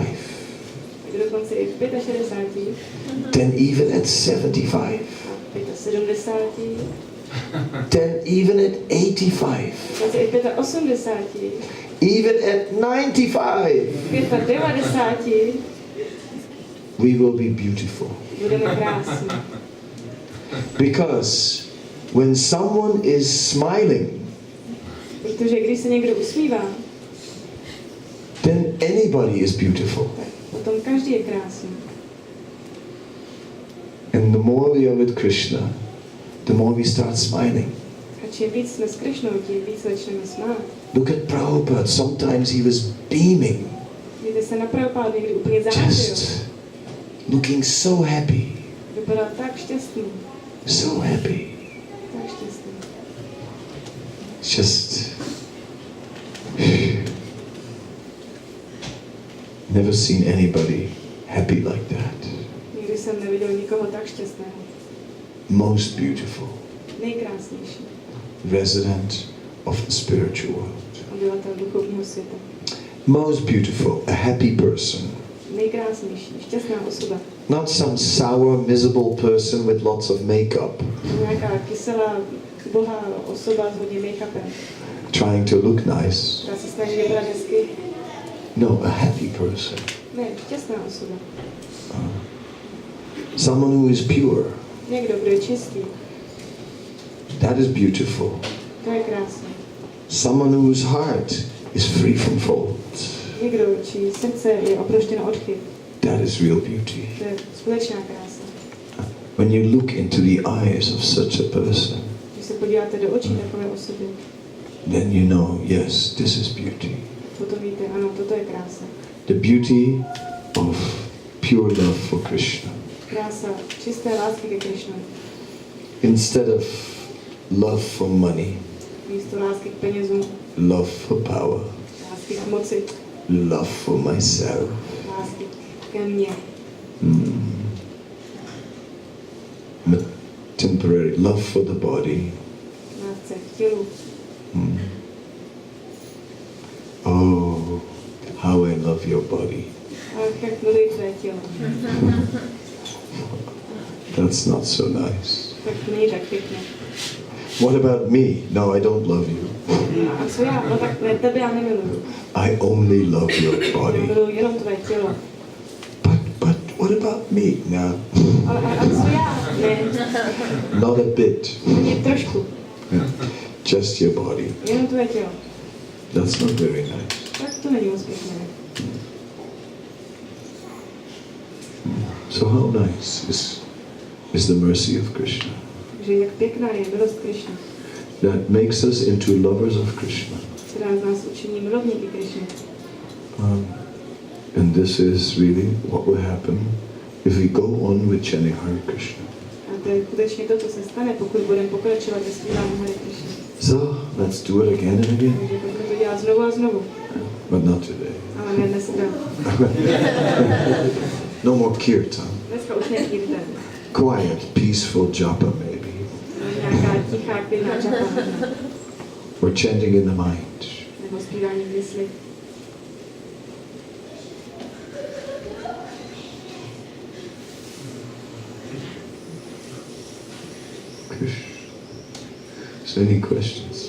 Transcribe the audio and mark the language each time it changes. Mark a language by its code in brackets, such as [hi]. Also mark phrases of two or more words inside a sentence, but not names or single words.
[cs] tak dokonce i v 65, [en] then even at 75, [cs] a 75, [en] then even at 85, [cs] dokonce i 85, [en] even at 95, [cs] 95, [en] we will be beautiful. [cs] budeme krásní. [en] Because when someone is smiling, [cs] Protože když se někdo usmívá, [en] then anybody is beautiful. [cs] tak potom každý je krásný. [en] And the more we are with Krishna, the more we start smiling. [cs] A čím víc jsme s Krišnou, tím víc začneme smát. [en] Look at Prabhupada. Sometimes he was beaming, [cs] Víte se na Prabhupádu někdy úplně zářil. [en] just looking so happy, [cs] Vypadal tak šťastný, [en] so happy. [cs] tak šťastný. [en] Just never seen anybody happy like that. [cs] Nikdy jsem neviděl nikoho tak šťastného. [en] Most beautiful, [cs] Nejkrásnější. [en] resident of the spiritual world. [cs] Obyvatel duchovního světa. [en] Most beautiful, a happy person. [cs] Nejkrásnější. Šťastná osoba. [en] Not some sour, miserable person with lots of makeup, [cs] Nějaká kyselá, bohá osoba s hodně make-upem. [en] trying to look nice. [cs] Která se snaží vypadat hezky. [en] No, a happy person. [cs] Ne, šťastná osoba. [en] Someone who is pure. [cs] Někdo, kdo je čistý. [en] That is beautiful. [cs] To je krásné. [en] Someone whose heart is free from fault. [cs] Někdo, čí srdce je oproštěno od chyb. [en] That is real beauty. [cs] To je skutečná krása. [en] When you look into the eyes of such a person, [cs] Když se podíváte do očí takové osoby, [en] then you know, yes, this is beauty. [cs] potom víte, ano, toto je krása. [en] The beauty of pure love for Krishna. [cs] Krása čisté lásky ke Krišnovi. [en] Instead of love for money, [cs] Místo lásky k penězům, [en] love for power, [cs] lásky k moci, [en] love for myself. [cs] lásky ke mně. [en] Temporary love for the body. [cs] Lásce k tělu. [en] Oh, how I love your body. [cs] Ach, jak miluji tvé tělo. [en] That's not so nice. [cs] Tak to není tak pěkné. [en] What about me? No, I don't love you. [cs] A co já? No tak ne, tebe já nemiluju. [en] I only love your [cs] Já [en] body. [cs] miluju jenom tvé tělo. [en] But what about me? No, [cs] Ale a co já? Ne, [en] not a bit. [cs] ani trošku. [en] Just your body. [cs] Jenom tvé tělo. [en] That's not very nice. [cs] Tak to není moc pěkné. [en] So how nice is the mercy of Krishna? [cs] Takže jak pěkná je milost Krišny. [en] That makes us into lovers of Krishna. [cs] Která z nás učiní milovníky Krišny. [en] And this is really what will happen if we go on with chanting Hare Krishna. [cs] A to je skutečně to, co se stane, pokud budeme pokračovat ve zpívání Hare Krishna. [en] So let's do it again and again. [cs] Takže pojďme to dělat znovu a znovu. [en] But not today. [cs] Ale ne dneska. [en] No more kirtan. [cs] Dneska už ne kirtan. [en] Quiet, peaceful japa maybe. [cs] Nějaká tichá, klidná japa možná. [en] Or chanting in the mind. [cs] Nebo zpívání v mysli. [en] So any questions?